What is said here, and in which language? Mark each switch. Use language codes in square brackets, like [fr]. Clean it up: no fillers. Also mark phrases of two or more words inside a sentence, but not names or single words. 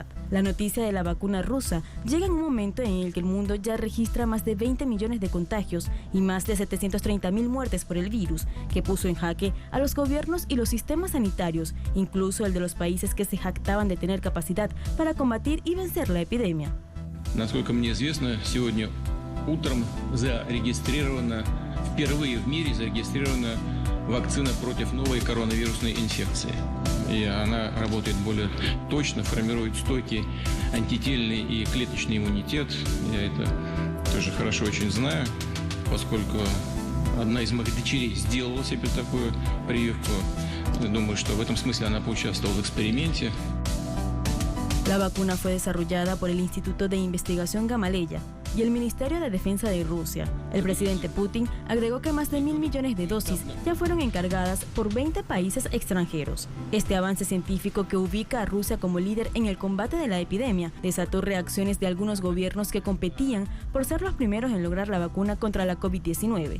[es] La noticia de la vacuna rusa llega en un momento en el que el mundo ya registra más de 20 millones de contagios y más de 730.000 muertes por el virus, que puso en jaque a los gobiernos y los sistemas sanitarios, incluso el de los países que se jactaban de tener capacidad para combatir y vencer la epidemia. [ru] Насколько мне известно, сегодня утром впервые в мире зарегистрирована вакцина против новой коронавирусной инфекции. И она работает более точно, формирует стойкий антительный и клеточный иммунитет. Я это тоже хорошо очень знаю, поскольку одна из моих дочерей сделала себе такую прививку. Думаю, что в этом смысле она поучаствовала в эксперименте. [es] La vacuna fue desarrollada por el Instituto de Investigación Gamaleya y el Ministerio de Defensa de Rusia. El presidente Putin agregó que más de 1.000 millones de dosis ya fueron encargadas por 20 países extranjeros. Este avance científico, que ubica a Rusia como líder en el combate de la epidemia, desató reacciones de algunos gobiernos que competían por ser los primeros en lograr la vacuna contra la COVID-19.